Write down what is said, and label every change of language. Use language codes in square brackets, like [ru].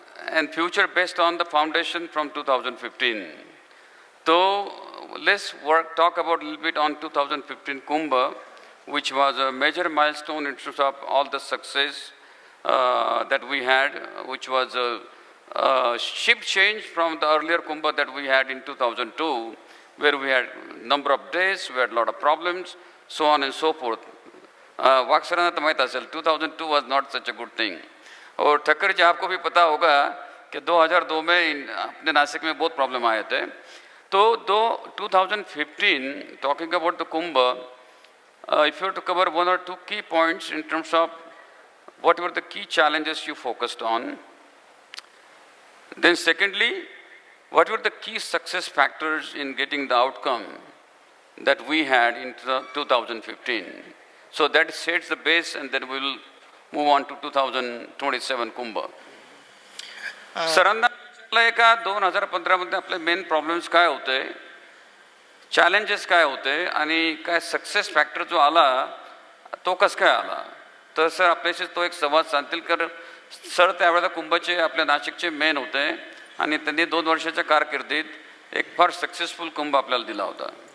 [en] And future based on the foundation from 2015. So let's talk about a little bit on 2015 Kumbh, which was a major milestone in terms of all the success that we had, which was a shift change from the earlier Kumbh that we had in 2002, where we had number of days, we had a lot of problems, so on and so forth. [mr] वाक्सरांना तर माहीत असेल, [en] 2002 was not such a good thing. [hi] और ठक्कर जी, आपको भी पता होगा कि 2002 में अपने नासिक में बहुत प्रॉब्लम आए थे. [en] तो 2015, talking about the Kumbh, if you to cover 1 or 2 key points in terms of what were the key challenges you focused on. Then secondly, what were the key success factors in getting the outcome that we had in 2015. So that sets the base, and then we will move on to 2027 Kumbh. [mr] सरांना विचारलंय का 2015 मध्ये आपले main problems काय होते, challenges काय होते, आणि काय सक्सेस फॅक्टर जो आला तो कसं काय आला. तर सर आपल्याशी तो एक संवाद साधतील, कारण सर त्यावेळेला कुंभचे आपल्या नाशिकचे मेन होते आणि त्यांनी 2 वर्षाच्या कारकिर्दीत एक फार सक्सेसफुल कुंभ आपल्याला दिला होता.